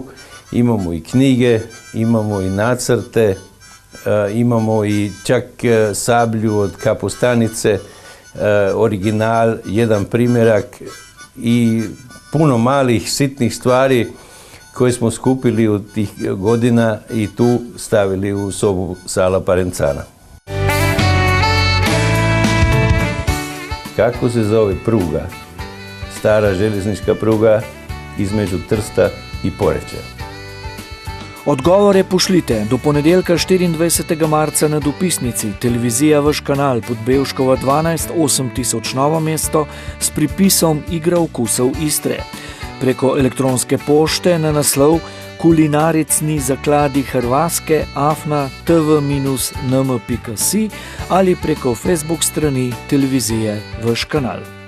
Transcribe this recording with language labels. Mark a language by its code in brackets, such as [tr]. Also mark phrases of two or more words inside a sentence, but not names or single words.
[hr] Imamo i knjige, imamo i nacrte, imamo i čak sablju od kapostanice, original, jedan primjerak i puno malih sitnih stvari koje smo skupili od tih godina i tu stavili u sobu Sala Parenzana. Kako se zove pruga? Stara željeznička pruga između Trsta i Poreča. [sl] Odgovore pošljite do ponedeljka 24. marca na dopisnici Televizija Vaš kanal pod Bevškova 12 8000 Novo mesto s pripisom Igra okusov Istre. Preko elektronske pošte na naslov kulinaricni zakladi Hrvaške @tv-nm.si ali preko Facebook strani Televizije Vaš kanal.